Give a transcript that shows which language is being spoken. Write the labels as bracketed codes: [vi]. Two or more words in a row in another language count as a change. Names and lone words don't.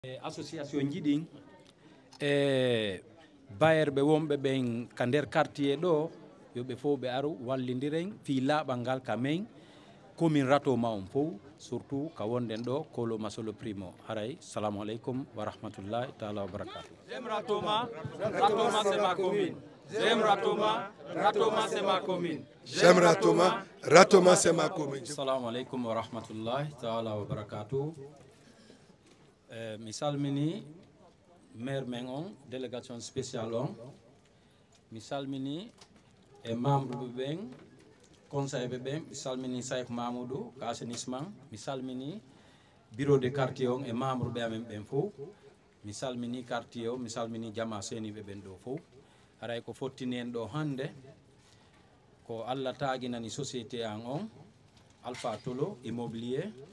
[ff] Association jiɗin bayerɓe wonɓe ɓen ka nder quartier ɗo yoɓe fof ɓe aru wallidiren fi laaɓal ngal ka men commune ratoma on fof surtout ka wonden ɗo Kolo Masolo Primo. [ar] Haray, سلام عليكم ورحمة الله تعالى وبركاته. [fr] J'aime Ratoma, Ratoma c'est ma commune. J'aime Ratoma, Ratoma c'est ma commune. J'aime Ratoma, Ratoma c'est ma commune. [ar] السلام عليكم ورحمة الله تعالى وبركاته. [ff] Mi salmini maire men on [fr] délégation spéciale [ff] on mi salmini e membre ɓe ɓen conseil ɓe ɓen mi salmini Saïf Mamoudou ka assainissement mi salmini [fr] bureau de quartier [ff] on e membre ɓe amen ɓen fof mi salmini quartier o mi salmini jama seniɓe ɓen ɗo fof haray ko fottini en ɗo hande ko Allah taguinani société an on Alpha Tolo immobilier